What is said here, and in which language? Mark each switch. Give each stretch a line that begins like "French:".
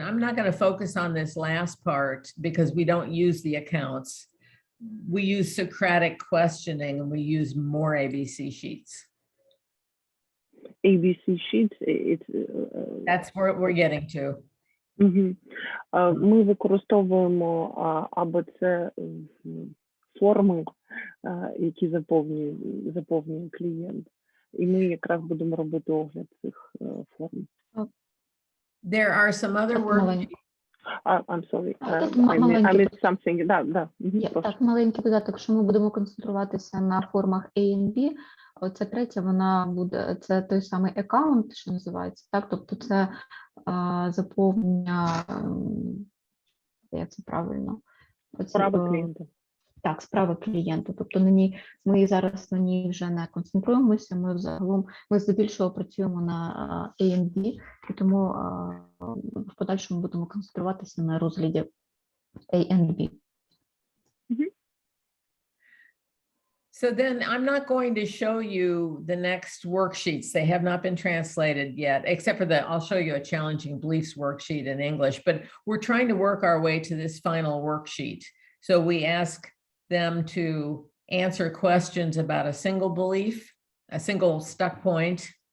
English: I'm not going to focus on this last part because we don't use the accounts. We use Socratic questioning and we use more ABC sheets. ABC sheets, that's where we're getting to.
Ukrainian: Ми використовуємо або це форми, які заповнює клієнт. І ми якраз будемо робити огляд цих форм.
English: There are some other words. I'm sorry, I missed something.
Ukrainian: Так, маленький додаток, що ми будемо концентруватися на формах A і B. Оця третя, вона буде, це той самий аккаунт, що називається, так? Тобто це заповнення, як це правильно? Справа клієнта. Так, справа клієнта. Тобто ми зараз на ній вже не концентруємося, ми здебільшого працюємо на A і B, і тому в подальшому будемо концентруватися на розгляді A і B.
English: So then I'm not going to show you the next worksheets. They have not been translated yet, except for I'll show you a challenging beliefs worksheet in English, but we're trying to work our way to this final worksheet. So we ask them to answer questions about a single belief, a single stuck point.